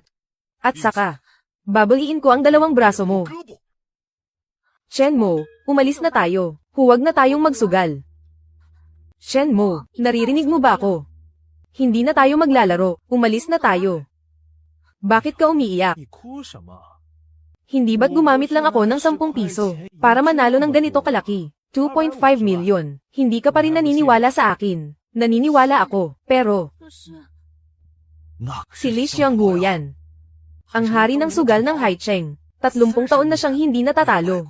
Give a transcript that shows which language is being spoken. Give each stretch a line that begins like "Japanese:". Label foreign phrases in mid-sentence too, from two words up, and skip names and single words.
Filipino: At saka, babaliin ko ang 2 braso mo. Shenmo, umalis na tayo. Huwag na tayong magsugal. Shenmo, naririnig mo ba ako? Hindi na tayo maglalaro, umalis na tayo. Bakit ka umiiyak?
Chinese: 你哭什么？
Filipino: Hindi ba't gumamit lang ako ng 10 piso para manalo ng ganito kalaki? 2.5 million. Hindi ka pa rin naniniwala sa akin. Naniniwala ako, pero
Chinese: 那可
Filipino: si Li Xiangguo yan. Ang hari ng sugal ng Haicheng. 30 taon na siyang hindi natatalo.